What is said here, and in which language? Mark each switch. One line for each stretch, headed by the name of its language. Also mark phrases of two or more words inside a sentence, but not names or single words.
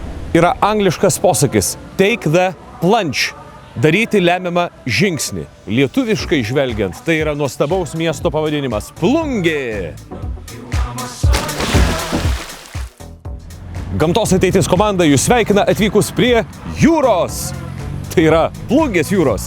Lithuanian: Yra angliškas posakis
English: take the plunge.
Lithuanian: Daryti lemiamą žingsnį. Lietuviškai žvelgiant, tai yra nuostabaus miesto pavadinimas Plungė. Gamtos ateitis komanda jūs sveikina atvykus prie jūros. Tai yra Plungės jūros.